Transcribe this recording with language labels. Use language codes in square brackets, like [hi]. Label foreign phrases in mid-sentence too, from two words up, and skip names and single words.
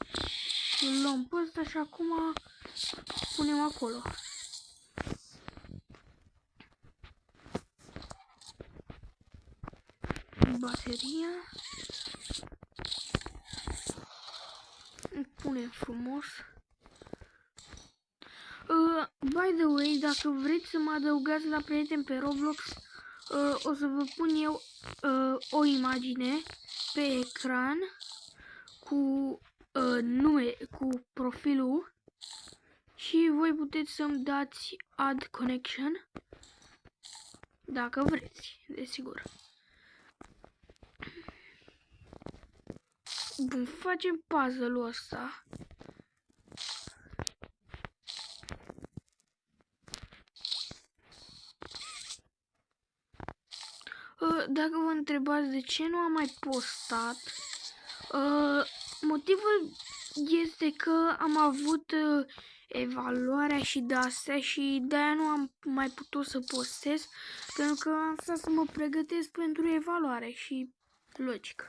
[ro] Îl luăm pe ăsta și acum punem acolo. bateria. Punem frumos. [en] By the way, [ro] dacă vreți să mă adăugați la prieteni pe Roblox, o să vă pun eu o imagine pe ecran cu nume, cu profilul și voi puteți să-mi dați [en] add connection [ro] dacă vreți, desigur. Bun, facem puzzle-ul ăsta. Dacă vă întrebați de ce nu am mai postat, motivul este că am avut evaluarea și de-astea și de-aia nu am mai putut să postez, pentru că am stat să mă pregătesc pentru evaluare și logic.